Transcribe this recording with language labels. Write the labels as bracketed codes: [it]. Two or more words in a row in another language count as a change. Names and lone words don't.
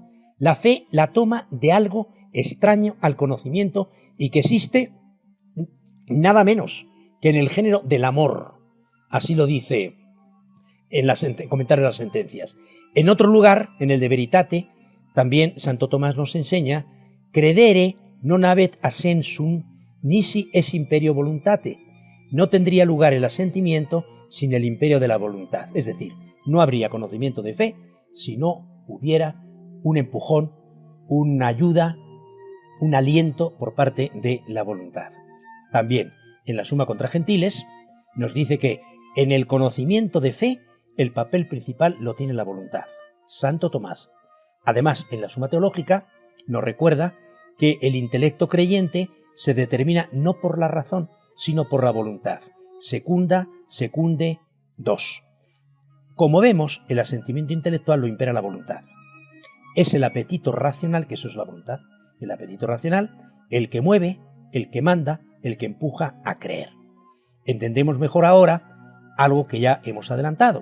[es] La fe la toma de algo extraño al conocimiento y que existe nada menos que en el género del amor. Así lo dice en comentarios de las sentencias. En otro lugar, en el de Veritate, también Santo Tomás nos enseña [la] credere non habet assensum nisi es imperio voluntate. [es] No tendría lugar el asentimiento sin el imperio de la voluntad. Es decir, no habría conocimiento de fe si no hubiera un empujón, una ayuda, un aliento por parte de la voluntad. También en la Suma contra Gentiles nos dice que en el conocimiento de fe el papel principal lo tiene la voluntad. Santo Tomás. Además, en la Suma Teológica nos recuerda que el intelecto creyente se determina no por la razón, sino por la voluntad. [la] Secunda, secunde, [es] dos. Como vemos, el asentimiento intelectual lo impera la voluntad. Es el apetito racional, que eso es la voluntad, el apetito racional, el que mueve, el que manda, el que empuja a creer. Entendemos mejor ahora algo que ya hemos adelantado.